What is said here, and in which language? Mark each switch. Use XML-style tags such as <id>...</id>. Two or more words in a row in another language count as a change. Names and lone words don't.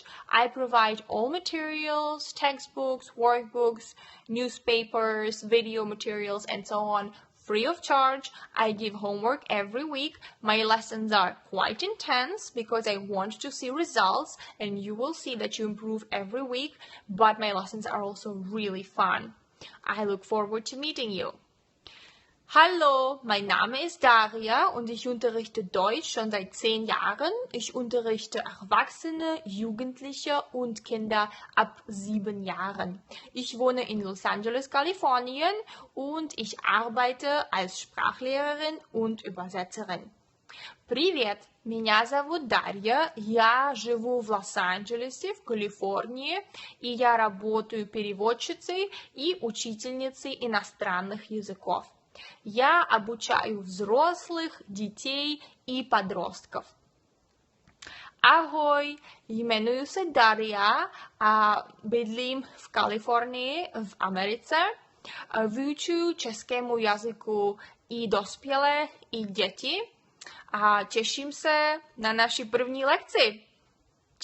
<en>I provide all materials, textbooks, workbooks, newspapers, video materials, and so on free of charge. I give homework every week. My lessons are quite intense because I want to see results, and you will see that you improve every week, but my lessons are also really fun. I look forward to meeting you.</en> <de>Hallo, mein Name ist Daria und ich unterrichte Deutsch schon seit 10 Jahren. Ich unterrichte Erwachsene, Jugendliche und Kinder ab 7 Jahren. Ich wohne in Los Angeles, Kalifornien und ich arbeite als Sprachlehrerin und Übersetzerin.</de> <ru>Привет, меня зовут Дарья, я живу в Лос-Анджелесе, в Калифорнии, и я работаю переводчицей и учительницей иностранных языков. Я обучаю взрослых, детей и подростков.</ru> <cs>Ahoj, jmenuji se Daria a bydlím v Kalifornii v Americe. Vyučuju českému jazyku i dospělé, i děti a těším se na naši první lekci.</cs>